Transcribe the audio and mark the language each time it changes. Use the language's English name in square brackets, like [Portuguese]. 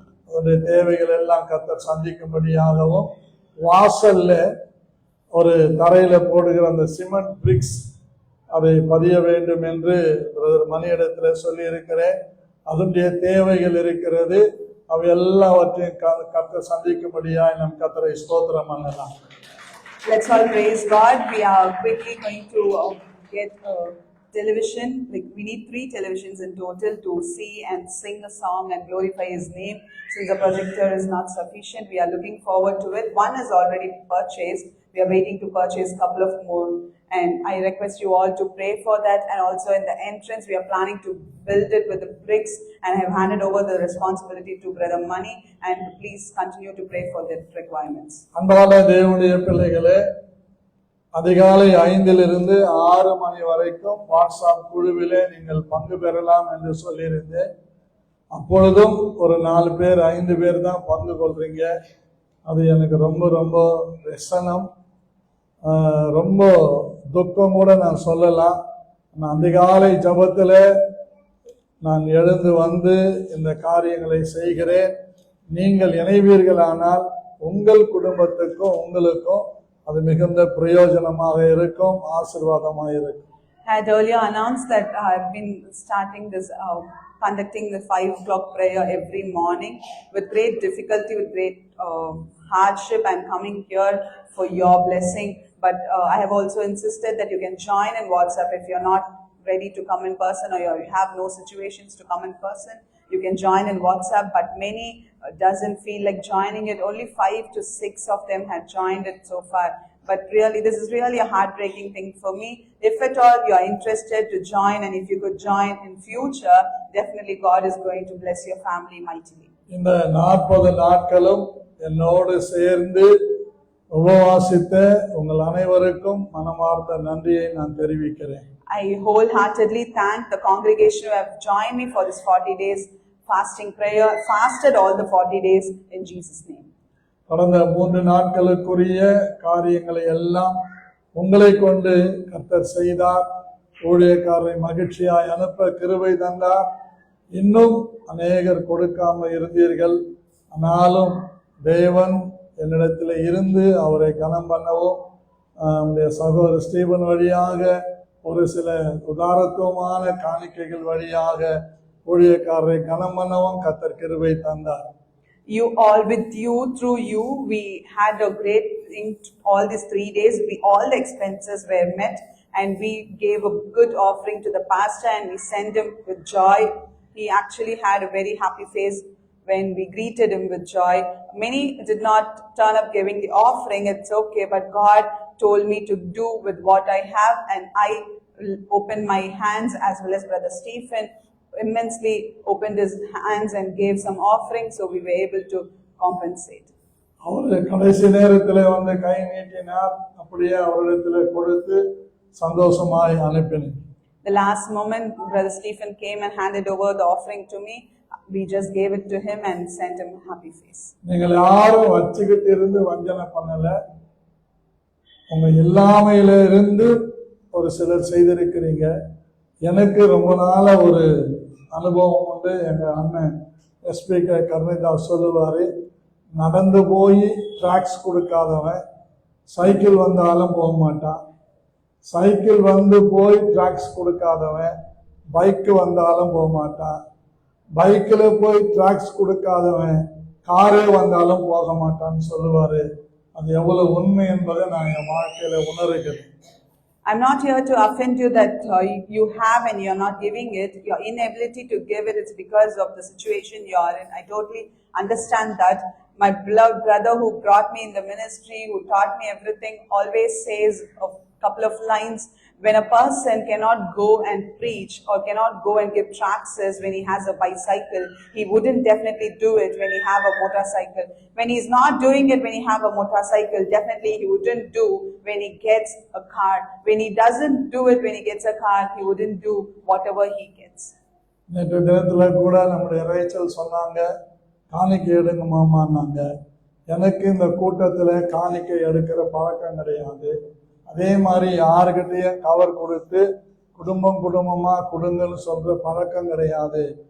[Tamil] அதனுடைய தேவைகள் எல்லாம் கர்த்தர் சந்திக்கும்படியாகவும், வாசல்ல ஒரு தரையில போடுகிற அந்த சிமெண்ட் பிரிக்ஸ் அதை பதிய வேண்டும் என்று பிரதர் மணியிடத்துல சொல்லி இருக்கிறேன். அதனுடைய தேவைகள் இருக்கிறது. அவை எல்லாவற்றையும் கர்த்தர் சந்திக்கும்படியாய் நம் கர்த்தரை ஸ்தோத்திரம் பண்ணலாம். [English] Let's all praise God. We are quickly going to get television. Like we need 3 televisions in total to see and sing a song and glorify His name. Since the projector is not sufficient, we are looking forward to it. One is already purchased. We are waiting to purchase a couple of more. And I request you all to pray for that. And also in the entrance, we are planning to build it with the bricks. And I have handed over the responsibility to Brother Mani. And please continue to pray for the requirements. [Tamil] அன்பான தேவனுடைய பிள்ளைகளே, அதிகாலை 5 to 6 மணி வரைக்கும் WhatsApp குழுவிலே நீங்கள் பங்கு பெறலாம் என்று சொல்லியிருந்தேன். அப்பொழுதும் ஒரு 4 பேர் 5 பேர் தான் பங்கு கொள்றீங்க. அது எனக்கு ரொம்ப ரொம்ப ரசனம், ரொம்ப துக்கம் கூட நான் சொல்லலாம். நான் அதிகாலை ஜபத்துல நான் எழுந்து வந்து இந்த காரியங்களை செய்கிறேன். நீங்கள் இணைவீர்களானால் உங்கள் குடும்பத்துக்கும் உங்களுக்கும் அது மிகுந்த பிரயோஜனமாக இருக்கும், ஆசீர்வாதமாக இருக்கும். [English] I had earlier announced that I have been starting this conducting the 5 o'clock prayer every morning with great difficulty, with great hardship. I'm coming here for your blessing, but I have also insisted that you can join in WhatsApp if you're not ready to come in person, or you have no situations to come in person. You can join in WhatsApp, but many doesn't feel like joining it. Only 5 to 6 of them have joined it so far. But really, this is really a heartbreaking thing for me. If at all you are interested to join, and if you could join in future, definitely God is going to bless your family mightily. [Tamil] இந்த 40 நாட்களும் என்னோடு சேர்ந்து உபவாசித்த உங்கள் அனைவருக்கும் மனமார்ந்த நன்றியை நான் தெரிவிக்கிறேன். [English] I wholeheartedly thank the congregation who have joined me for this 40 days fasting prayer, fasted all the 40 days in Jesus' name. [Tamil] கடந்த 3 நாட்களுக்குரிய காரியங்களை எல்லாம் உங்களை கொண்டு கர்த்தர் செய்தார். ஊழியக்காரரை மகிழ்ச்சியாய் அனுப்ப கிருபை தந்தார். இன்னும் அநேகர் கொடுக்காமல் இருந்தீர்கள். ஆனாலும் தேவன் என்னிடத்தில் இருந்து அவரை கனம் பண்ணவும் நம்முடைய சகோதரர் ஸ்டீபன் வழியாக ஒரு சில உதாரத்துவமான காணிக்கைகள் வழியாக ஊழியக்காரரை கனம் பண்ணவும் கர்த்தர் கிருபை தந்தார். [English] You all, with you, through you, we had a great thing all these 3 days. All the expenses were met and we gave a good offering to the pastor and we sent him with joy. He actually had a very happy face when we greeted him with joy. Many did not turn up giving the offering. It's okay, but God told me to do with what I have, and I opened my hands as well as Brother Stephen immensely opened his hands and gave some offering, so we were able to compensate. [Tamil] அவர் கடைசி நேரத்தில் வந்து கை நீட்டினார். அப்படியே அவரிடத்தில் கொடுத்து சந்தோஷமாய் அனுப்பினேன். [English] The last moment, Brother Stephen came and handed over the offering to me. We just gave it to him and sent him a happy face. [Tamil] நீங்கள் யாரும் வச்சுக்கிட்டு இருந்து வஞ்சனை பண்ணல. உங்க இல்லாமையில இருந்து ஒரு சிலர் செய்திருக்கிறீங்க. எனக்கு ரொம்ப நாளா ஒரு அனுபவம் உண்டு. எங்க அண்ணன் எஸ்பி கருணைதாஸ் சொல்லுவாரு, நடந்து போய் டிராக்ஸ் கொடுக்காதவன் சைக்கிள் வந்தாலும் போக மாட்டான். சைக்கிள் வந்து போய் டிராக்ஸ் கொடுக்காதவன் பைக்கு வந்தாலும் போக மாட்டான். பைக்கில் போய் டிராக்ஸ் கொடுக்காதவன் காரே வந்தாலும் போக மாட்டான்னு சொல்லுவாரு. அது எவ்வளவு உண்மை என்பதை நான் என் வாழ்க்கையில உணர்கிறேன். [English] I'm not here to offend you that you have and you're not giving it. Your inability to give it is because of the situation you are in. I totally understand that. My beloved brother who brought me in the ministry, who taught me everything, always says a couple of lines. When a person cannot go and preach or cannot go and give tracts when he has a bicycle, he wouldn't definitely do it when he have a motorcycle. When he's not doing it when he have a motorcycle, definitely he wouldn't do when he gets a car. When he doesn't do it when he gets a car, he wouldn't do whatever he gets. [Tamil] நேற்று தினத்துல கூட நம்முடைய Rachel சொன்னாங்க, காணிக்கை எடுங்க மாமான்னாங்க. எனக்கு இந்த கூட்டத்துல காணிக்கை எடுக்கிற பழக்கம் கிடையாது. அதே மாதிரி யாருக்கிட்டையும் கவர் கொடுத்து குடும்பமா கொடுங்கன்னு சொல்ற பழக்கம் கிடையாது.